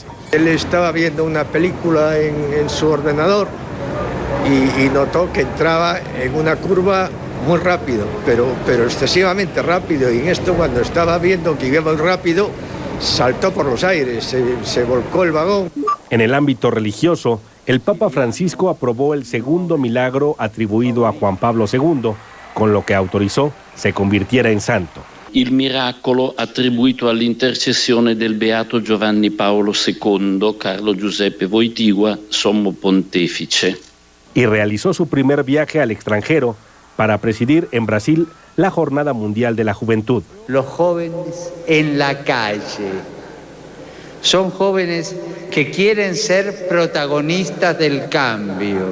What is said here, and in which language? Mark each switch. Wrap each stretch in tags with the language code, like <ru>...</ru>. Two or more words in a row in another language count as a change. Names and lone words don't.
<es>Él estaba viendo una película en su ordenador y notó que entraba en una curva muy rápido, pero excesivamente rápido. Y en esto, cuando estaba viendo que iba muy rápido, saltó por los aires, se volcó el vagón. En el ámbito religioso, el Papa Francisco aprobó el segundo milagro atribuido a Juan Pablo II, con lo que autorizó se convirtiera en santo.</es> <it>Il miracolo attribuito all'intercessione del beato Giovanni Paolo II, Carlo Giuseppe Wojtyła, sommo pontefice.</it> <es>Y realizó su primer viaje al extranjero para presidir en Brasil la Jornada Mundial de la Juventud. Los jóvenes en la calle son jóvenes que quieren ser protagonistas del cambio.</es>